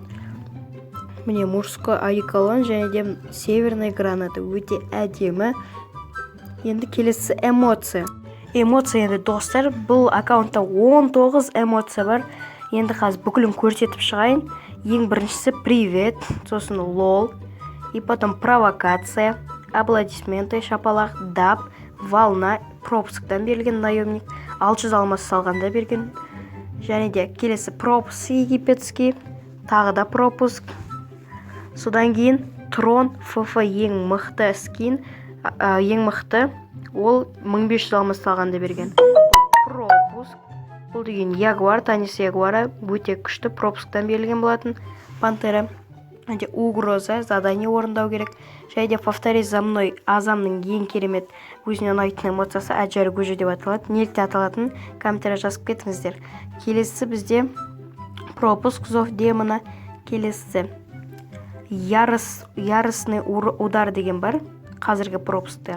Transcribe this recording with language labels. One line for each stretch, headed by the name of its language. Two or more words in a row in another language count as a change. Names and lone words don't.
Kazakh: Міне мужской одеколон және де северный граната. Өте әдемі. Енді келесі эмоция. Эмоция енді достар, бұл аккаунтта 19 эмоция бар. Енді қазір бүкілін көрсетіп шығайын. Ең біріншісі привет, сосын лол,
Russian: и потом
Kazakh: провокация, аплодисменты, шапалақ, дап, волна, пропусктан берілген наемник, 600 алмас салғанда берген. Және де келесі пропуск египетский, тағы да пропуск. Содан кейін трон ФФ ең мықты скин, ең мықты, ол 1500 алмас салғанда берген. Пропуск. Бұл деген ягуар, танис ягуара, өте күшті пропусктан берілген болатын. Пантера. Және угроза, задание орындау керек. Және де повтори за мной, азамның ең керемет өзіне ұнайтын эмоциясы әжәрі көжі деп аталады. Неліктен аталатын комментария жазып кетіңіздер. Келесі бізде пропуск зов демона. Келесі яростный удар деген бар. Қазіргі пропусктағы.